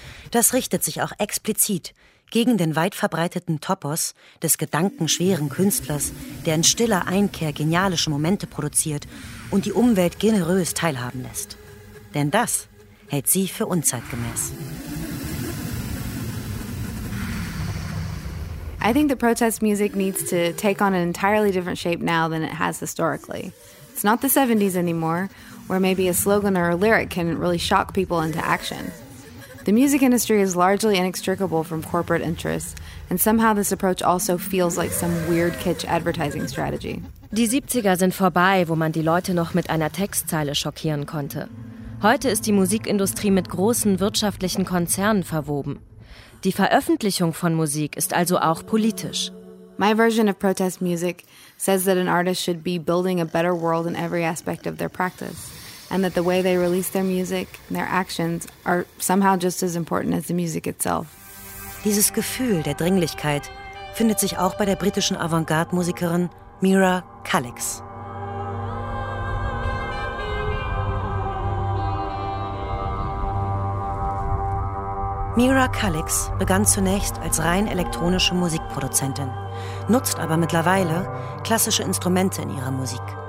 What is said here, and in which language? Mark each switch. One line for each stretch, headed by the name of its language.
German: Das richtet sich auch explizit gegen den weit verbreiteten Topos des gedankenschweren Künstlers, der in stiller Einkehr genialische Momente produziert und die Umwelt generös teilhaben lässt. Denn das hält sie für unzeitgemäß.
English: I think the protest music needs to take on an entirely different shape now than it has historically. It's not the 70s anymore, where maybe a slogan or a lyric can really shock people into action. The music industry is largely inextricable from corporate interests, and somehow this approach also feels like some weird kitsch advertising strategy.
German: Die 70er sind vorbei, wo man die Leute noch mit einer Textzeile schockieren konnte. Heute ist die Musikindustrie mit großen wirtschaftlichen Konzernen verwoben. Die Veröffentlichung von Musik ist also auch politisch.
English: My version of protest music says that an artist should be building a better world in every aspect of their practice and that the way they release their music and their actions are somehow just as important as the music itself.
German: Dieses Gefühl der Dringlichkeit findet sich auch bei der britischen Avantgarde-Musikerin Mira Kallix. Mira Kallix begann zunächst als rein elektronische Musikproduzentin, nutzt aber mittlerweile klassische Instrumente in ihrer Musik.